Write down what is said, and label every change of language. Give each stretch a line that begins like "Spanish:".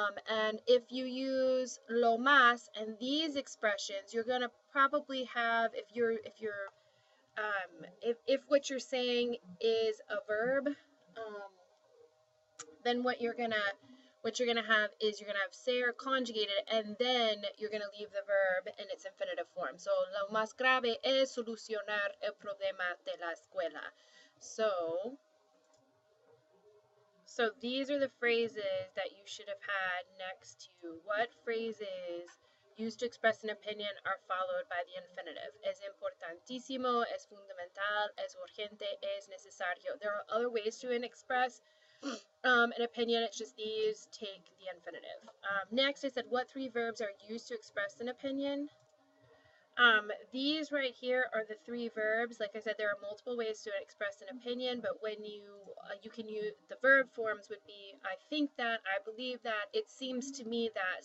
English: And if you use
Spanish: lo más
English: and these expressions, you're gonna probably have, if what you're saying is a verb, then what you're gonna have is you're gonna have ser conjugated, and then you're gonna leave the verb in its infinitive form. So
Spanish: lo más grave es solucionar el problema de la escuela.
English: So these are the phrases that you should have had next to what phrases used to express an opinion are followed by the infinitive.
Spanish: Es importantísimo, es fundamental, es urgente, es necesario.
English: There are other ways to express an opinion. It's just these take the infinitive. Next, I said what three verbs are used to express an opinion? These right here are the three verbs. Like I said, there are multiple ways to express an opinion, but when you can use the verb forms would be I think that, I believe that, it seems to me that.